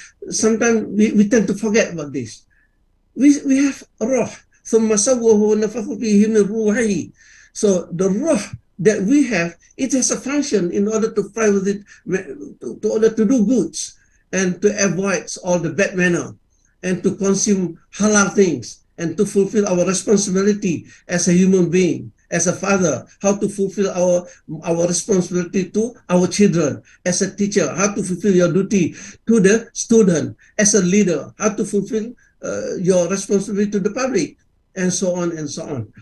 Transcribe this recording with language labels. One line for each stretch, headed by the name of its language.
English: Sometimes we tend to forget about this. We have ruh,
Arabic: ثم سواه ونفخ فيه من روحه.
English: So the ruh that we have, it has a function in order to fly with it, to order to do goods and to avoid all the bad manner, and to consume halal things, and to fulfill our responsibility as a human being, as a father, how to fulfill our responsibility to our children, as a teacher, how to fulfill your duty to the student, as a leader, how to fulfill your responsibility to the public, and so on and so on.